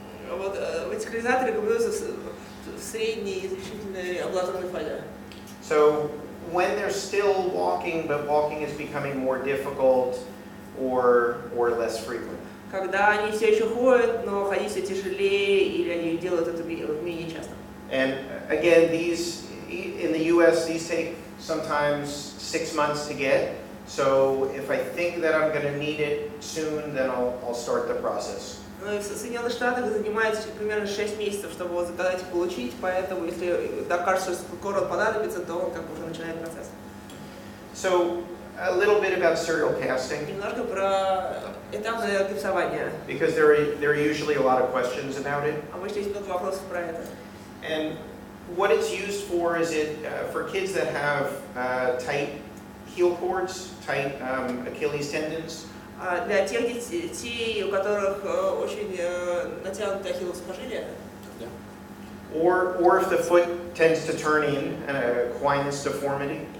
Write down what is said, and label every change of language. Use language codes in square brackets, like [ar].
[ru] Вот вертикализатор рекомендуется в средней изрешительной амбулаторной фазе. [en] So when they're still walking, but walking is becoming more difficult or less frequent. [ru] Когда они все еще ходят, но ходить все тяжелее, или они делают это менее часто. [en] And again, these in the U.S. these take sometimes 6 months to get. So if I think that I'm going to need it soon, then I'll start the process. [ru] Ну и в Соединенных Штатах занимает примерно 6 месяцев, чтобы его заказать и получить, поэтому если докажется, что скоро он понадобится, то он как бы уже начинает процесс. [en] So a little bit about serial casting. [ru] Немножко про этапное гипсование. [en] Because there are usually a lot of questions about it. [ru] Обычно есть много вопросов про это. [en] And what it's used for is for kids that have tight heel cords, tight Achilles tendons. [ru] Для тех детей, у которых очень натянутое ахиллово сухожилие. [en] Or if the foot tends to turn in, equinus deformity.